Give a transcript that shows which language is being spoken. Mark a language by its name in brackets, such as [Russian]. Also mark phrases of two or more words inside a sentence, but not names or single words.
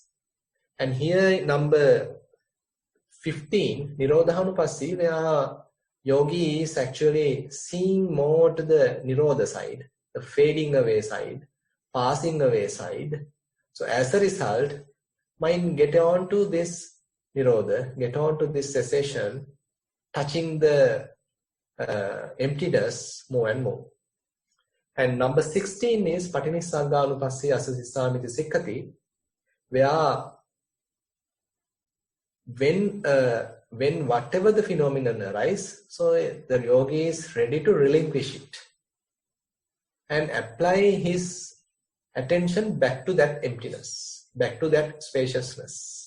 [English] And here number 15, Nirodhanupassī, where yogi is actually seeing more to the Nirodha side, the fading away side, passing away side. So as a result, mind get on to this Nirodha, get on to this cessation, touching the emptiness more and more. And number 16 is [Pali] Patinissagganupassī asasitsamiti sikkati, [English] where when whatever the phenomenon arises, so the yogi is ready to relinquish it and apply his attention back to that emptiness, back to that spaciousness.